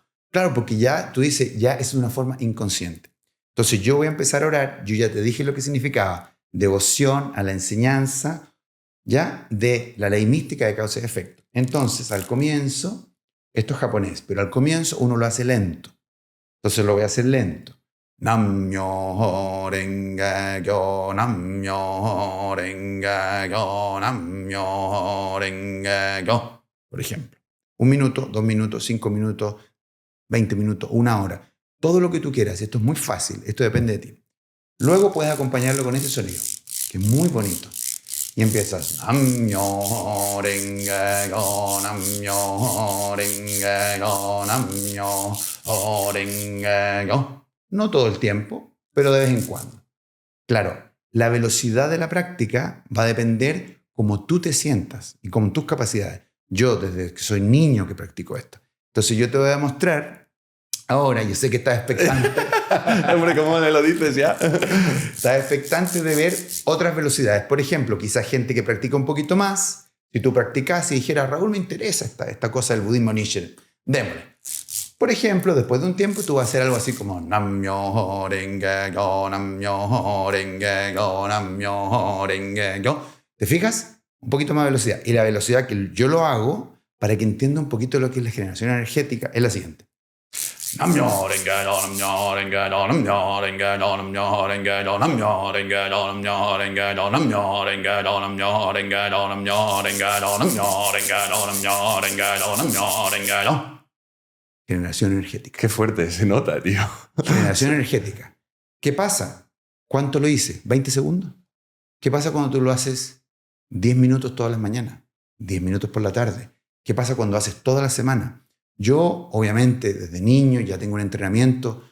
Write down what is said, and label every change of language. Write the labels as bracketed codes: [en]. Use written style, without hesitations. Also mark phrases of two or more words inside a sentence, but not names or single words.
[es] Claro, porque ya tú dices, ya es una forma inconsciente. Entonces yo voy a empezar a orar, yo ya te dije lo que significaba, devoción a la enseñanza, ¿ya? De la ley mística de causa y efecto. Entonces, al comienzo, esto es japonés, pero al comienzo uno lo hace lento. Entonces lo voy a hacer lento. [ja] 南無妙法蓮華経、南無妙法蓮華経、南無妙法蓮華経. [es] Por ejemplo, 1 minuto, 2 minutos, 5 minutos, 20 minutos, 1 hora. Todo lo que tú quieras. Esto es muy fácil. Esto depende de ti. Luego puedes acompañarlo con este sonido, que es muy bonito. Y empiezas. [ja] 南無妙法蓮華経、南無妙法蓮華経、南無妙法蓮華経. [es] No todo el tiempo, pero de vez en cuando. Claro, la velocidad de la práctica va a depender cómo tú te sientas y con tus capacidades. Yo, desde que soy niño que practico esto. Entonces yo te voy a mostrar ahora, yo sé que estás expectante. Hombre, ¿cómo me lo dices ya? Estás expectante de ver otras velocidades. Por ejemplo, quizás gente que practica un poquito más. Si tú practicas y dijeras, Raúl, me interesa esta cosa del budismo Nichiren, démosle. Por ejemplo, después de un tiempo tú vas a hacer algo así como [ja] 南無妙法蓮華経、南無妙法蓮華経、南無妙法蓮華経. [es] ¿Te fijas? Un poquito más de velocidad. Y la velocidad que yo lo hago, para que entienda un poquito lo que es la generación energética, es la siguiente. [ja] 南無妙法蓮華経、南無妙法蓮華経、南無妙法蓮華経、南無妙法蓮華経、南無妙法蓮華経、南無妙法蓮華経、南無妙法蓮華経、南無妙法蓮華経、南無妙法蓮華経、南無妙法蓮華経、南無妙法蓮華経、南無妙法蓮華経. [es] Generación energética. Qué fuerte se nota, tío. Generación energética. ¿Qué pasa? ¿Cuánto lo hice? ¿20 segundos? ¿Qué pasa cuando tú lo haces 10 minutos todas las mañanas? 10 minutos por la tarde. ¿Qué pasa cuando haces toda la semana? Yo, obviamente, desde niño ya tengo un entrenamiento.